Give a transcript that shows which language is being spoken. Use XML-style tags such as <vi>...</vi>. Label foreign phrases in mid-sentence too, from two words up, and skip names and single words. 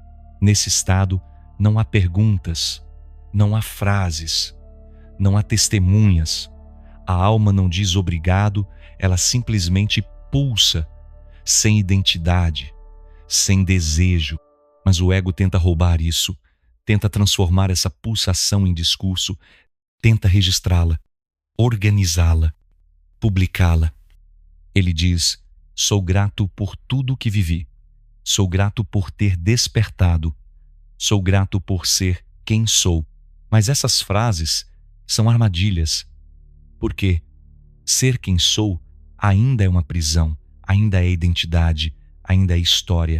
<pt>Nesse estado, não há perguntas, não há frases, não há testemunhas. A alma não diz obrigado, ela simplesmente pulsa, sem identidade, sem desejo. Mas o ego tenta roubar isso, tenta transformar essa pulsação em discurso, tenta registrá-la, organizá-la, publicá-la. Ele diz: sou grato por tudo que vivi, sou grato por ter despertado, sou grato por ser quem sou. Mas essas frases são armadilhas, porque ser quem sou ainda é uma prisão, ainda é identidade, ainda é história.</pt>